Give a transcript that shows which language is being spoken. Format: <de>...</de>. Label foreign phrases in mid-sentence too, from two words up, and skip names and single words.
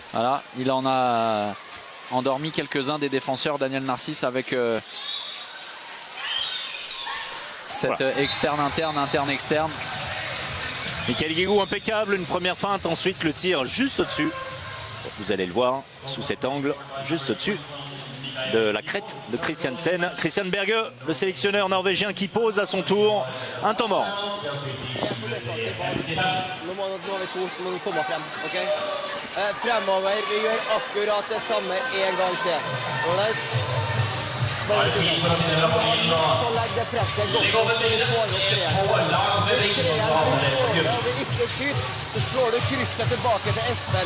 <fr>Voilà, il en a endormi quelques-uns des défenseurs, Daniel Narcisse, avec cette externe, interne, externe. Michael Guigou impeccable, une première feinte, ensuite le tir juste au-dessus. Vous allez le voir sous cet angle, juste au-dessus de la crête de Christiansen. Christian Berge, le sélectionneur norvégien qui pose à son tour un temps mort.</fr> <no>Fremover, vi gjør akkurat det samme en gang til. Så legg det presset godt opp, så du får opp treeren. Hvis treeren blir ikke skyt, så slår du krysset tilbake til Espen.</no>